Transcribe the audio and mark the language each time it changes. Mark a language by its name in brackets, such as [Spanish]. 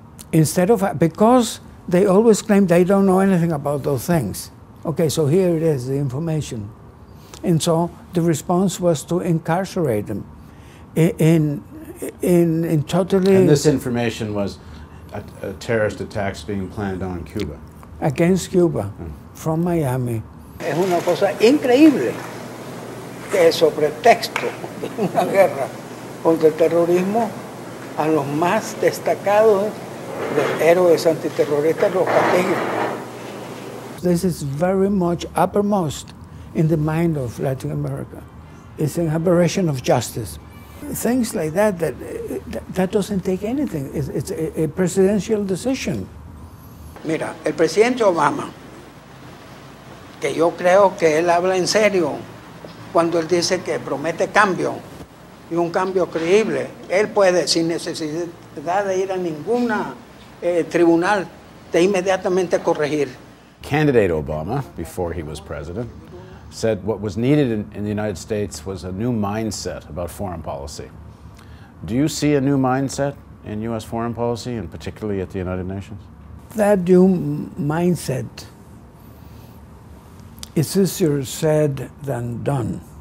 [English] Because they always claim they don't know anything about those things. Okay, so here it is, the information. And so the response was to incarcerate them in totally... And this information was terrorist attacks being planned on Cuba. Against Cuba, from Miami. [Spanish] Es una cosa increíble que sobre texto de una guerra contra el terrorismo a los más destacados los héroes antiterroristas los castiguen. [English] This is very much uppermost in the mind of Latin America. It's an aberration of justice. Things like that doesn't take anything. It's a presidential decision. [Spanish] Mira, el presidente Obama que yo creo que él habla en serio cuando él dice que promete cambio y un cambio creíble. Él puede, sin necesidad de ir a ninguna tribunal, de inmediatamente corregir. [English] Candidate Obama, before he was president, said what was needed in the United States was a new mindset about foreign policy. Do you see a new mindset in U.S. foreign policy, and particularly at the United Nations? That new mindset is easier said than done.